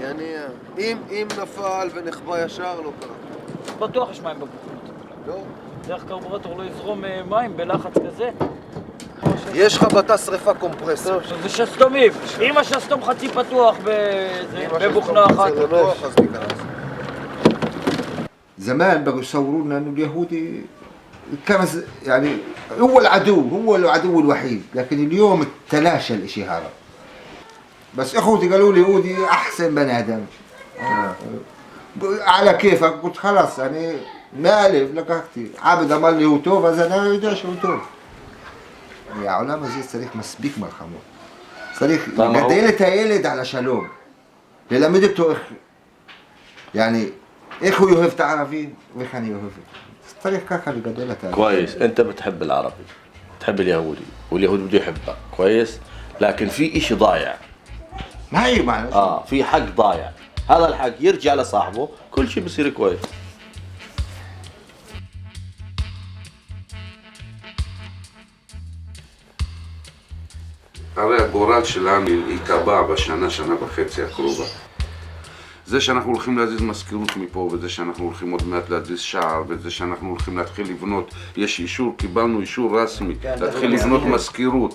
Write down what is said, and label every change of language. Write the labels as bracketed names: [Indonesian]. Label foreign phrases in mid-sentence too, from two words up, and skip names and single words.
[Hebrew] יניע. אם נפל ונחבא ישר, לא קרה. בטוח יש מים בבקבוק. לא. דרך קרבורטור לא יזרום מים בלחץ כזה. יש לך בתא שריפה קומפרסור. זה שסתומים. אם השסתום חצי פתוח בבוכנה אחת. אז ניכנס. [Arabic] زمان بقوا يصوروا لنا انه اليهودي كان يعني هو العدو الوحيد، لكن اليوم تلاشى الاشي هذا. بس اخوتي قالوا لي يهودي احسن بني ادم. على كيفك؟ قلت خلاص يعني مالي לקחתי. [Hebrew] عابد אמר לי הוא טוב, אז אני יודע שהוא טוב. העולם הזה צריך מספיק מלחמות. צריך לגדל את הילד על השלום. ללמד אותו איך הוא יאהב את הערבי ואיך אני אוהב את זה. צריך ככה לגדל את הערבי. [Arabic] كويس، انت بتحب العربي، بتحب اليهودي، واليهودي بده يحبك، كويس؟ لكن في اشي ضايع. ما هي معنى في حق ضايع، هذا الحق يرجع لصاحبه، كل شيء بصير كويس. [Hebrew] הרי הגורל שלנו ייקבע שנה וחצי הקרובה. זה שאנחנו הולכים להזיז מזכירות מפה, וזה שאנחנו הולכים עוד מעט להזיז שער, וזה שאנחנו הולכים להתחיל לבנות, יש אישור, קיבלנו אישור רסמי, להתחיל לבנות מזכירות.